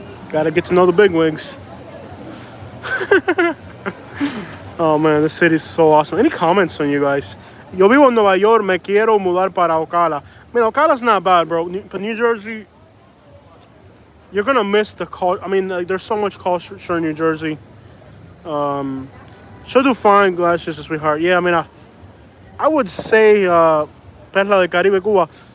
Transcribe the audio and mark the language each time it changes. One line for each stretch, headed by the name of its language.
English: Gotta get to know the bigwigs. Oh man, this city's so awesome. Any comments on you guys?
Spanish: Yo vivo en Nueva York, me quiero mudar para Ocala.
English: I mean, Ocala's not bad, bro. But New Jersey, you're gonna miss the culture. I mean, like, there's so much culture in New Jersey. She'll do fine. Glad she's a sweetheart. Yeah, I mean, I would say Perla de Caribe, Cuba.